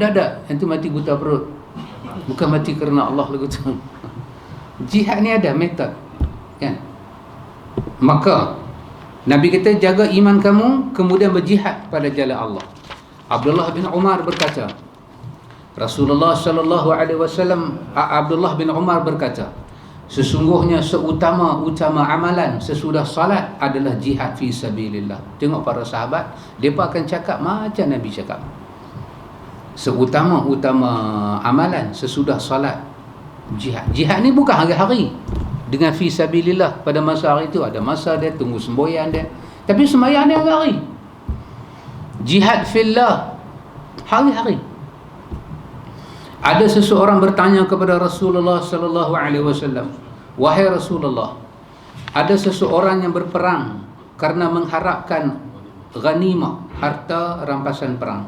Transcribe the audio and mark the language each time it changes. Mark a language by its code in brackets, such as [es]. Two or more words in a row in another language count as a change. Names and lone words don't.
[ms] Dah. Yang tu mati buta perut. Bukan mati kerana Allah lagu tu. Jihad ni ada metod, kan? Maka Nabi kata, jaga iman kamu, kemudian berjihad pada jalan Allah. Abdullah bin Umar berkata, Rasulullah [ar] صلى الله عليه وسلم, [ms] Abdullah bin Umar berkata, sesungguhnya seutama-utama amalan sesudah salat adalah jihad [ar] في سبيل الله. [ms] Tengok para sahabat, mereka akan cakap macam Nabi cakap. Seutama-utama amalan sesudah salat, jihad. Jihad ni bukan hari-hari dengan [ar] في سبيل الله. [ms] Pada masa hari itu ada masa dia, tunggu semboyan dia. Tapi sembahyang dia hari-hari. [ar] جهاد في الله [ms] hari-hari. Ada seseorang bertanya kepada Rasulullah [ar] صلى الله عليه وسلم, [ms] "Wahai Rasulullah, ada seseorang yang berperang karena mengharapkan ghanimah, harta rampasan perang.